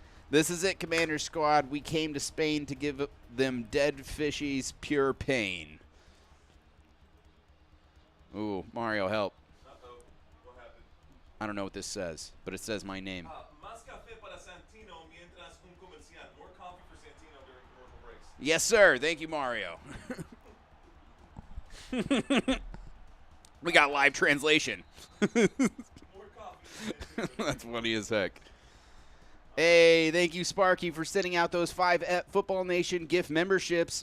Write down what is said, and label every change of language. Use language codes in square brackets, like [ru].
[en] This is it, Commander Squad. We came to Spain to give them dead fishies pure pain. Ooh, Mario, help. Uh-oh. What happened? I don't know what this says, but it says my name. [es] Más café para Santino mientras un comercial. [en] More coffee for Santino during commercial breaks. Yes, sir. Thank you, Mario. We got live translation. More coffee. That's funny as heck. Hey, thank you, Sparky, for sending out those 5 Football Nation gift memberships.